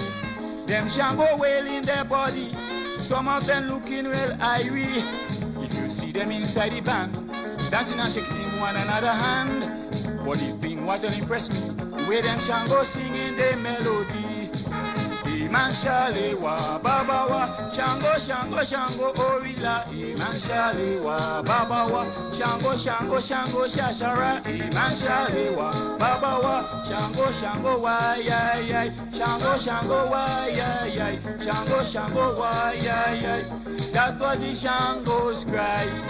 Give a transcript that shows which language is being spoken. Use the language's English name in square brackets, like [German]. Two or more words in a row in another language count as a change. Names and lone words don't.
[Jamaican Creole English] Them Shango wailing their body, some of them looking real irie. If you see them inside the band, dancing and shaking one another hand. But the thing what will impress me, the way them Shango singing their melody. [Yoruba] Iman Shalewa, Babawa, Shango, Shango, Shango, Orila. Iman Shalewa, Babawa, Shango, Shango, Shango, Shashara. Iman Shalewa, Babawa, Shango, Shango, why, Shango, Shango, why, Shango, Shango, [Jamaican Creole English] why, that was the Shango's cry.